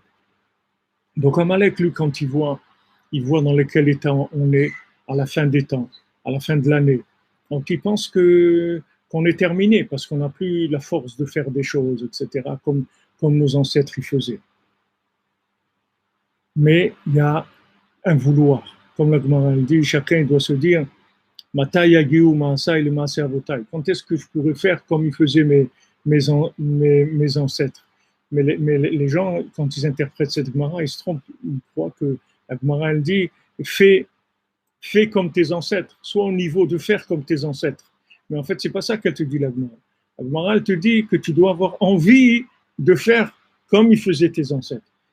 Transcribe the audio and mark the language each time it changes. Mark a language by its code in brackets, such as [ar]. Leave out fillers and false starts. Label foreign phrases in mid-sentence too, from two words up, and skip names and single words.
[fr] Donc Amalek, lui, quand il voit dans lequel état on est à la fin des temps, à la fin de l'année, donc il pense qu'on est terminé parce qu'on n'a plus la force de faire des choses, etc., comme nos ancêtres y faisaient. Mais il y a un vouloir. Comme la Gemara dit, chacun doit se dire [he] מתי יגיעו מעשי ל מעשה אבותי. [fr] Quand est-ce que je pourrais faire comme ils faisaient mes ancêtres? Mais les gens, quand ils interprètent cette Gemara, ils se trompent. Ils croient que la Gemara elle dit fais comme tes ancêtres, sois au niveau de faire comme tes ancêtres. Mais en fait, c'est pas ça qu'elle te dit, la Gemara. La Gemara elle te dit que tu dois avoir envie de faire comme ils faisaient tes ancêtres.